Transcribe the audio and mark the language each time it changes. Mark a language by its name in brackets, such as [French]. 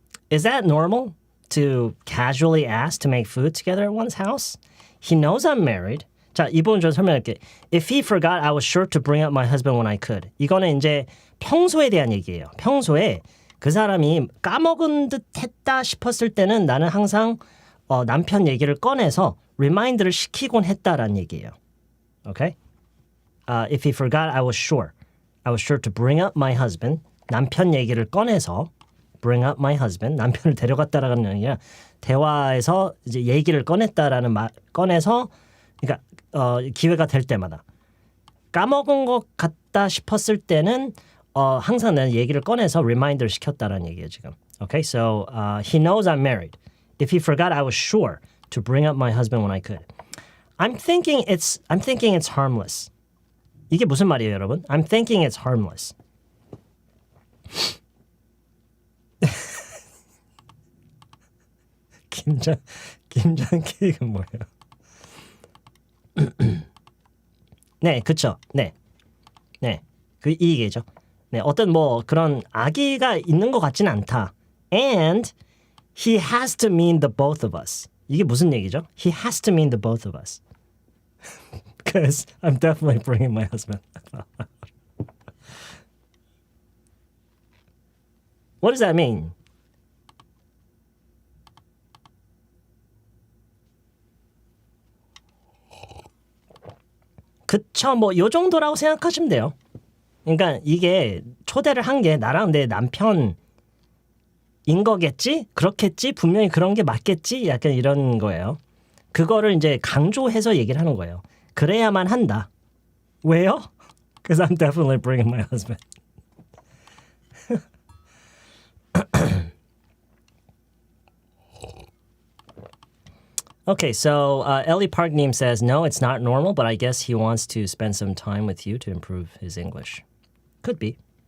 [English] Is that normal to casually ask to make food together at one's house? He knows I'm married. [Korean] 자, 이 부분 좀 설명할게. [English] If he forgot, I was sure to bring up my husband when I could. [Korean] 이거는 이제 평소에 대한 얘기예요. 평소에 그 사람이 까먹은 듯 했다 싶었을 때는 나는 항상 남편 얘기를 꺼내서 리마인드를 시키곤 했다라는 얘기예요. [English] Okay? If he forgot, I was sure to bring up my husband. [Korean] 남편 얘기를 꺼내서 [English] bring up my husband. [Korean] 남편을 데려갔다라는 게 아니라 대화에서 이제 얘기를 꺼냈다라는 말 꺼내서 그러니까 기회가 될 때마다 까먹은 것 같다 싶었을 때는 항상 나는 얘기를 꺼내서 리마인드를 시켰다라는 얘기예요 지금. [English] Okay, so he knows I'm married. If he forgot, I was sure to bring up my husband when I could. I'm thinking it's harmless. [Korean] 이게 무슨 말이에요, 여러분? [English] I'm thinking it's harmless. [Korean] 김장 케이크는 뭐예요? 네, 그쵸. 네, 그 이 얘기죠. 네, 어떤 뭐 그런 악의가 있는 것 같지는 않다. [English] And he has to mean the both of us. [Korean] 이게 무슨 얘기죠? [English] He has to mean the both of us. Because I'm definitely bringing my husband. What does that mean? [Korean] 그쵸, 뭐 요 정도라고 생각하시면 돼요. 그러니까 이게 초대를 한 게 나랑 내 남편인 거겠지? 그렇겠지? 분명히 그런 게 맞겠지? 약간 이런 거예요. 그거를 이제 강조해서 얘기를 하는 거예요. 그래야만 한다. 왜요? [English] Because I'm definitely bringing my husband. Okay, so Ellie Parkneam says, no, it's not normal, but I guess he wants to spend some time with you to improve his English. Could be.